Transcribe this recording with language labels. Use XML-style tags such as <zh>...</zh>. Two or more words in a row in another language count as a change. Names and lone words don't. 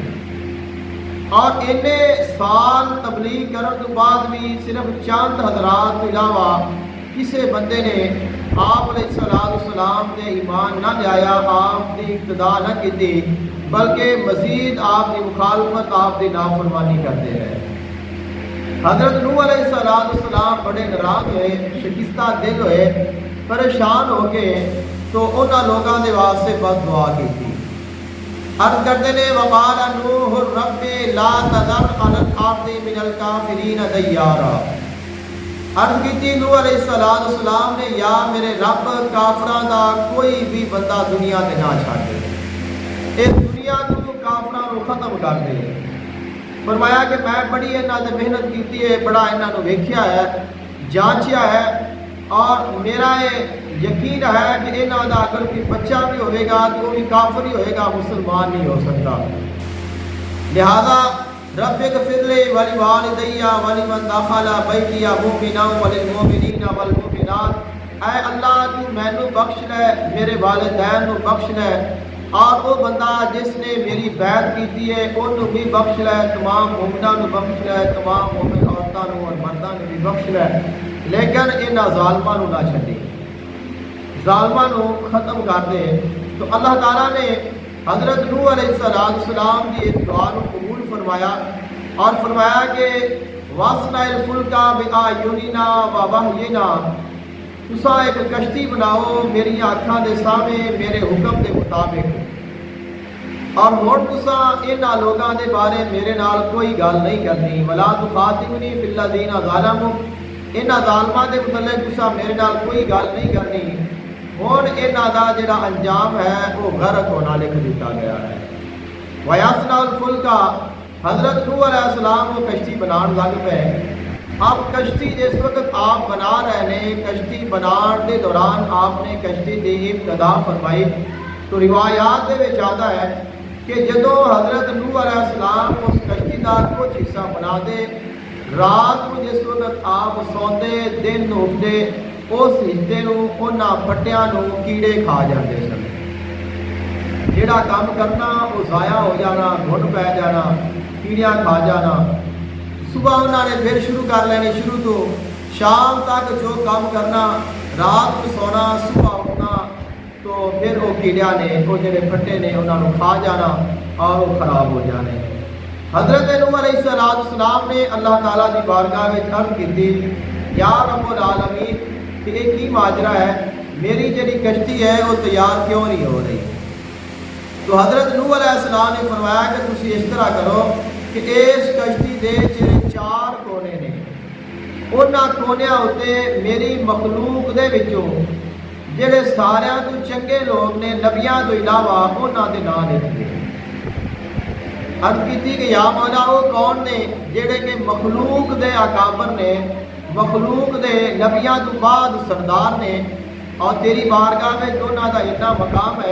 <ur>اور اتنے سال تبلیغ کرنے کے بعد بھی صرف چند حضرات کے علاوہ کسی بندے نے آپ</ur> <ar>علیہ السلام</ar> <ur>نے ایمان نہ لایا، آپ کی اقتدا نہ کی، بلکہ مزید آپ کی مخالفت، آپ کی نافرمانی کرتے رہے. حضرت نوح</ur> <ar>علیہ السلام</ar> <ur>بڑے ناراض ہوئے، شکستہ دل ہوئے، پریشان ہو کے تو انہاں لوگوں کے واسطے بد دعا کی تھی.</ur> <pa>عرض کرتے نے</pa> <ar>وقال نوح رب لا تذر علی الارض من الکافرین دیارا.</ar> <pa>عرض کی نوح</pa> <ar>علیہ السلام</ar> <pa>نے یا میرے رب کافراں دا کوئی بھی بندہ دنیا تے نہ چھڈ، اس دنیا کو کافراں کو ختم کر دے. فرمایا کہ میں بڑی انہاں تے محنت کیتی ہے، بڑا انہاں نو ویکھیا ہے، جانچیا ہے، اور میرا یہ یقین ہے کہ انہاں دا اگر کوئی بچہ بھی ہوئے گا تو وہ بھی کافر ہی ہوئے گا، مسلمان نہیں ہو سکتا.</pa> <ar>لہذا رب اغفر لی ولوالدی ولمن دخل بیتی مؤمنا وللمؤمنین والمؤمنات.</ar> <pa>اے اللہ تو مینوں بخش لے، میرے والدین نو بخش لے، اور وہ بندہ جس نے میری بیعت کیتی ہے انہوں بھی بخش لے، تمام مومناں نو بخش لے، تمام مومن عورتاں نو اور مرداں نو بھی بخش لے، لیکن انہاں ظالماں نو نہ چھڈے، ظالماں نو ختم کر دے.</pa> <ur>تو اللہ تعالیٰ نے حضرت نوح</ur> <ar>علیہ السلام</ar> <ur>کی اس دعا کو قبول فرمایا اور فرمایا کہ</ur> <ar>وَاصْنَعِ الْفُلْكَ بِأَعْيُنِنَا وَوَحْيِنَا،</ar> <pa>تسا ایک کشتی بناؤ میری آنکھاں دے سامنے میرے حکم دے مطابق، اور ہن تسا انہاں لوگاں دے بارے میرے نال کوئی گل نہیں کرنی،</pa> <ar>وَلَا تُخَاطِبْنِي فِي الَّذِينَ ظَلَمُوا،</ar> <pa>انہاں ظالماں دے متعلق تسا میرے نال کوئی گل نہیں کرنی۔ ہن انہاں دا جڑا انجام ہے وہ غرق ہونا لکھ دتا گیا ہے۔</pa> <ar>وَيَصْنَعُ الْفُلْكَ،</ar> <pa>حضرت نوح</pa> <ar>علیہ السلام</ar> <pa>وہ کشتی بنان لگ پے۔ اب کشتی جس وقت آپ بنا رہے ہیں، کشتی بنان دے دوران آپ نے کشتی دی ابتدا فرمائی، تو روایات دے وچ آتا ہے کہ جدوں حضرت نوح</pa> <ar>علیہ السلام</ar> <pa>اس کشتی دا کچھ حصہ بنا دے، رات کو جس وقت آپ سوندے دن اٹھتے، اس حصے نو انہاں پٹیاں نو کیڑے کھا جاندے سن۔ جڑا کام کرنا وہ ضائع ہو جانا، گھن پی جانا، کیڑیاں کھا جانا۔ صبح انہوں نے پھر شروع کر لینی، شروع تو شام تک جو کام کرنا، رات کو سونا، صبح اٹھنا، تو پھر وہ کیڑیاں نے وہ جڑے پھٹے نے انہوں نے کھا جانا اور وہ خراب ہو جانے۔</pa> <ur>حضرت نوح</ur> <ar>علیہ السلام</ar> <ur>نے اللہ تعالیٰ کی بارگاہ میں عرض کی،</ur> <ar>یا رب العالمین</ar> <ur>کہ یہ کی ماجرا ہے، میری جڑی کشتی ہے وہ تیار کیوں نہیں ہو رہی؟</ur> <pa>تو حضرت نوح</pa> <ar>علیہ السلام</ar> <pa>نے فرمایا کہ تسی اس طرح کرو کہ اس کشتی دے 4 کونے نے، انہاں کونیاں اتے میری مخلوق دے وچوں جڑے ساریاں تو چنگے لوگ نے نبیاں تو علاوہ انہاں دے نام لکھ دے۔ عرض کیتی کہ یا مولا وہ کون نے جڑے کہ مخلوق دے اکابر نے، مخلوق دے نبیاں تو بعد سردار نے، اور تیری بارگاہ میں دونوں دا اتنا مقام ہے۔</pa>